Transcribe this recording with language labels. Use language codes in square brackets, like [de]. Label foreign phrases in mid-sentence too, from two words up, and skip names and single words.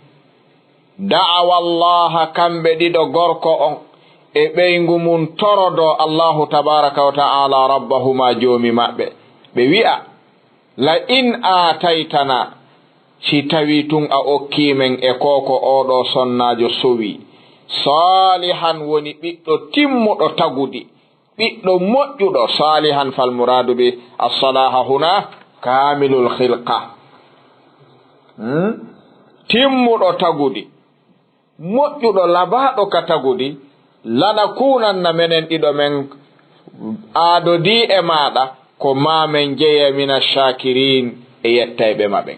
[ar] دعوا الله [ff] kamɓe ɗiɗo gorko on e ɓeygu mum torodo [ar] الله تبارك وتعالى ربهما [ff] joomi maɓɓe. ɓe wi'a [ar] لئن آتيتنا, [ff] si tawi tun a okkimen e koko oɗo sonnajo sowi salihan woni ɓiɗɗo timmuɗo tagudi, ɓiɗɗo moƴƴuɗo. [ar] صالحا فالمراد بالصلاح هنا كامل الخلقة. [ff] timmuɗo tagudi, moƴƴuɗo labaɗo ka tagudi. [ar] لنكونن [ff] menen ɗiɗo men aadodi e maɗa ko mamen jeeya [ar] من الشاكرين [ff] e yettayɓe maɓen.